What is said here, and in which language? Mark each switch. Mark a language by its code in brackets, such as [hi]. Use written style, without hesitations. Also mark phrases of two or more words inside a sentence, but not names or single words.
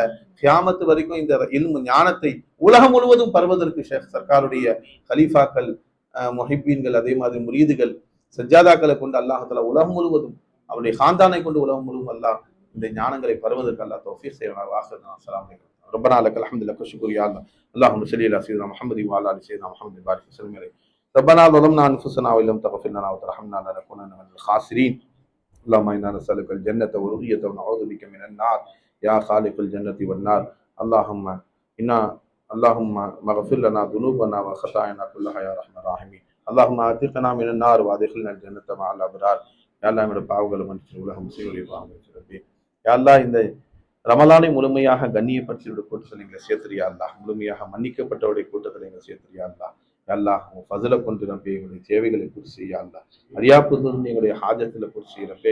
[ta] கியாமத்து வரைக்கும் இந்த இல்மு ஞானத்தை உலகம் முழுவதும் பருவதற்கு ஷேக் சர்க்காருடைய கலீஃபாக்கள், முஹிப்பீன்கள், அதே மாதிரி முரீதுகள், சஜ்ஜாதாக்களை கொண்டு அல்லாஹ் உலகம் முழுவதும், அவருடைய காந்தானை கொண்டு உலகம் முழுவதும் அல்லாஹ் இந்த ஞானங்களை பருவதற்கு அல்லாஹ் தௌஃபீக் செய்வானாக. [ar] السلام عليكم. ربنا لك الحمد لك الشكر يا الله. اللهم صل على سيدنا محمد وعلى ال سيدنا محمد وبارك وسلم عليه. ربنا ظلمنا انفسنا وان لم تغفر لنا وترحمنا لنكونن من الخاسرين. اللهم انا نسالك الجنه ورؤيه ونعوذ بك من النار يا خالق الجنه والنار. اللهم اغفر لنا ذنوبنا وخطايانا كلها يا ارحم الراحمين. اللهم أعتقنا من النار وأدخلنا الجنة مع الأبرار. [ta] யா அல்லாஹ் எங்களுடைய பாவங்களை மன்னிச்சு உலகம் முஸ்லிம்களுடைய பாவங்களை ரப்பே. யா அல்லாஹ் இந்த ரமலானை முழுமையாக கண்ணியப்படுத்தியுடைய கூட்டத்தில் எங்களை சேர்த்துறியா அல்லாஹ், முழுமையாக மன்னிக்கப்பட்டவருடைய கூட்டத்தில் எங்களை சேர்த்துறியா அல்லாஹ். யா அல்லாஹ் உன் ஃபஸலை கொண்டு ரப்பே எங்களுடைய தேவைகளை பூர்த்தி செய்யா அல்லாஹ், அறியாப்புதிலிருந்து எங்களுடைய ஹாஜத்தில் பூர்த்தி செய்ய ரப்பே.